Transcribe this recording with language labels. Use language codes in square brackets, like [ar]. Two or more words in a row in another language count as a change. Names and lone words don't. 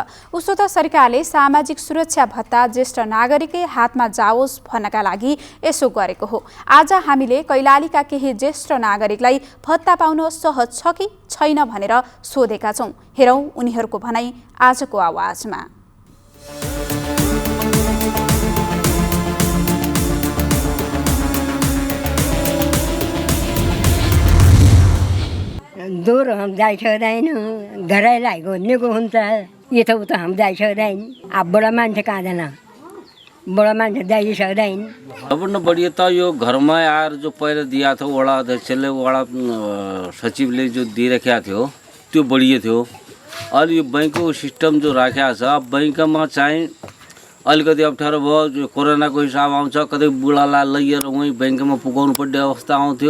[ne] उसो त सरकारले सामाजिक सुरक्षा भत्ता ज्येष्ठ नागरिकै हातमा जाओस् भन्नका लागि यसो गरेको हो। आज हामीले कैलालीका केही ज्येष्ठ नागरिकलाई भत्ता पाउन सहज छ कि छैन भनेर सोधेका छौँ। हेरौँ उनीहरूको भनाई आजको आवाजमा। दूर हम जाई सक्दैन, घरै लागेको निको हुन्छ, यताउता हम जाई सक्दैन। अब बडा मान्छे कहाँ जाना, बडा मान्छे जाई सक्दैन। अब न बढ़िया तो यो घरमा आएर [hi] जो पहले दिया था [ne] वडा अध्यक्षले वडा सचिवले जो दिइ राखेको थियो त्यो बढ़िया थियो। अहिले यो बैंकको सिस्टम जो राखेको छ, बैंकमा चाहिँ अलिकति अप्ठ्यारो भयो। जो कोरोनाको हिसाब आउँछ, कतै बुढालाई लिएर वहीँ बैंकमा पुगाउनु पर्ने अवस्था आउँथ्यो।